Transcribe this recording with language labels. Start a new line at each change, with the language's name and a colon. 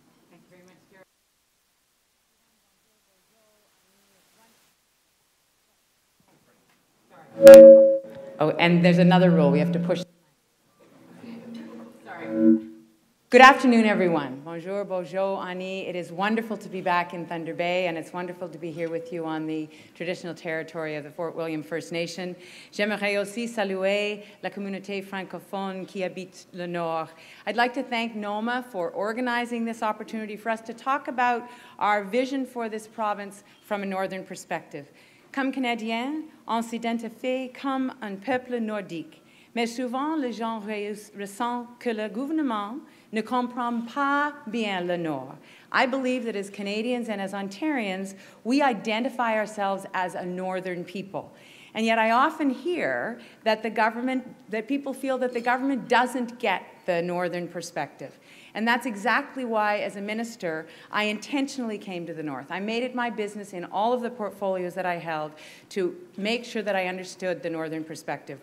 English: Thank you very much, Gerald. Oh, and there's another rule. We have to push. Sorry. Good afternoon, everyone.
French: Bonjour, bonjour,
English: Ani. It is wonderful to be back in Thunder Bay, and it's wonderful to be here with you on the traditional territory of the Fort William First Nation.
French: J'aimerais aussi saluer la communauté francophone qui habite le Nord.
English: I'd like to thank NOMA for organizing this opportunity for us to talk about our vision for this province from a northern perspective.
French: Comme Canadiens, on s'identifie comme un peuple nordique, mais souvent les gens ressentent que le gouvernement ne comprend pas bien le Nord.
English: I believe that as Canadians and as Ontarians, we identify ourselves as a northern people. And yet I often hear that people feel that the government doesn't get the northern perspective. And that's exactly why, as a minister, I intentionally came to the North. I made it my business in all of the portfolios that I held to make sure that I understood the northern perspective.